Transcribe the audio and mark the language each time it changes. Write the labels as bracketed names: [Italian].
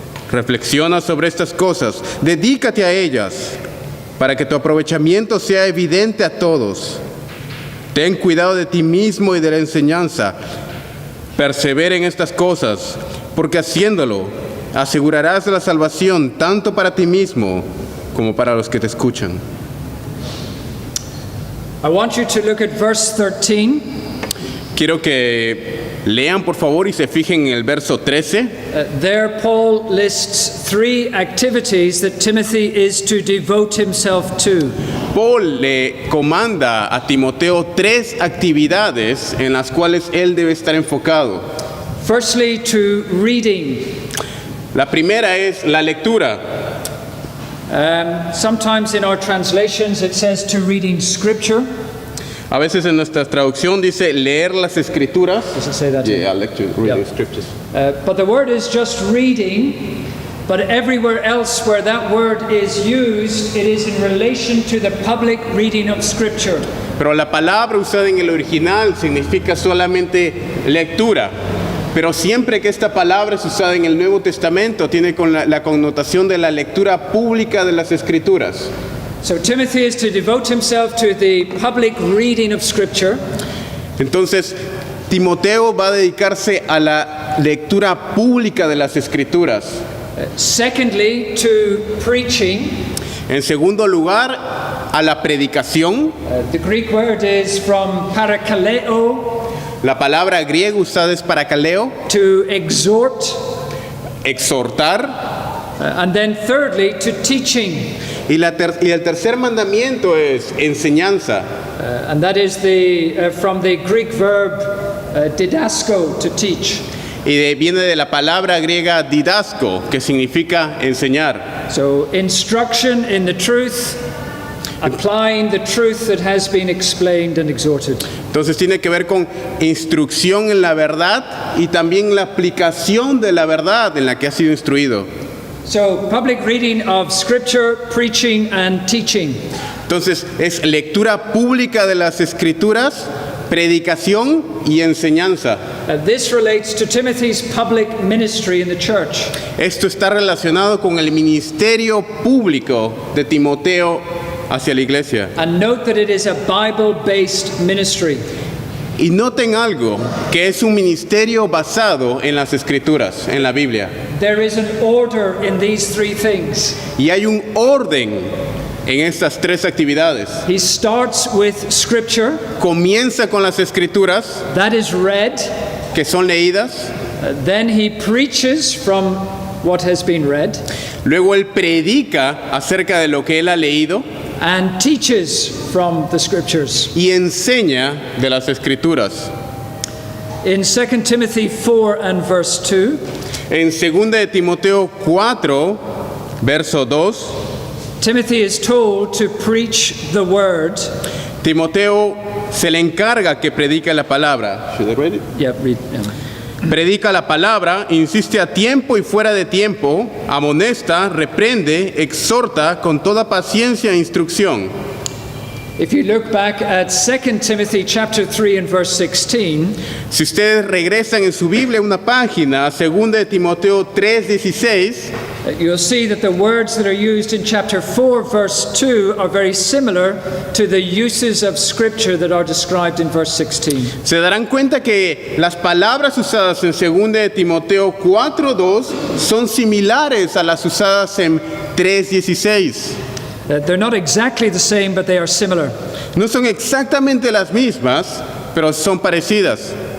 [Spanish] Reflexiona sobre estas cosas, dedícate a ellas, para que tu aprovechamiento sea evidente a todos. Ten cuidado de ti mismo y de la enseñanza. Persevera en estas cosas, porque haciéndolo, asegurarás la salvación tanto para ti mismo como para los que te escuchan. [English] I want you to look at verse 13. [Spanish] Quiero que lean por favor y se fijen en el verso 13. [English] There Paul lists 3 activities that Timothy is to devote himself to. [Spanish] Paul le comanda a Timoteo 3 actividades en las cuales él debe estar enfocado. [English] Firstly, to reading. [Spanish] La primera es la lectura. [English] Sometimes in our translations it says to reading scripture. [Spanish] A veces en nuestra traducción dice leer las escrituras. [English] Does it say that? Yeah, reading Yeah. scriptures. But the word is just reading, but everywhere else where that word is used, it is in relation to the public reading of scripture. [Spanish] Pero la palabra usada en el original significa solamente lectura. Pero siempre que esta palabra es usada en el Nuevo Testamento, tiene con la connotación de la lectura pública de las Escrituras. [English] So Timothy is to devote himself to the public reading of scripture. [Spanish] Entonces, Timoteo va a dedicarse a la lectura pública de las Escrituras. [English] Secondly, to preaching. [Spanish] En segundo lugar, a la predicación. [English] The Greek word is from parakaleo, [Spanish] La palabra griega usada es parakaleo, [English] to exhort. [Spanish] exhortar. [English] And then thirdly, to teaching. [Spanish] Y el tercer mandamiento es enseñanza. [English] And that is from the Greek verb Didasko, to teach. [Spanish] Y viene de la palabra griega didasco, que significa enseñar. [English] So instruction in the truth, applying the truth that has been explained and exhorted. [Spanish] Entonces tiene que ver con instrucción en la verdad y también la aplicación de la verdad en la que ha sido instruido. [English] So public reading of scripture, preaching and teaching. [Spanish] Entonces es lectura pública de las escrituras, predicación y enseñanza. [English] This relates to Timothy's public ministry in the church. [Spanish] Esto está relacionado con el ministerio público de Timoteo hacia la iglesia. [English] And note that it is a Bible-based ministry. [Spanish] Y noten algo, que es un ministerio basado en las escrituras, en la Biblia. [English] There is an order in these three things. [Spanish] Y hay un orden en estas tres actividades. [English] He starts with scripture, [Spanish] Comienza con las escrituras, [English] that is read. [Spanish] que son leídas. [English] Then he preaches from what has been read [Spanish] Luego él predica acerca de lo que él ha leído [English] and teaches from the scriptures. [Spanish] y enseña de las escrituras. [English] In 2 Timothy 4 and verse 2, [Spanish] En 2 de Timoteo 4, verso 2, [English] Timothy is told to preach the word. [Spanish] Timoteo se le encarga que predica la palabra. [English] Should I read it? Yeah, read. [Spanish] Predica la palabra, insiste a tiempo y fuera de tiempo, amonesta, reprende, exhorta con toda paciencia e instrucción. [English] If you look back at 2 Timothy chapter 3 and verse 16, [Spanish] Si ustedes regresan en su Biblia una página, 2 de Timoteo 3:16, [English] you'll see that the words that are used in chapter 4 verse 2 are very similar to the uses of scripture that are described in verse 16. [Spanish] se darán cuenta que las palabras usadas en 2 de Timoteo 4:2 son similares a las usadas en 3:16. [English] They're not exactly the same, but they are similar. [Spanish] No son exactamente las mismas, pero son parecidas.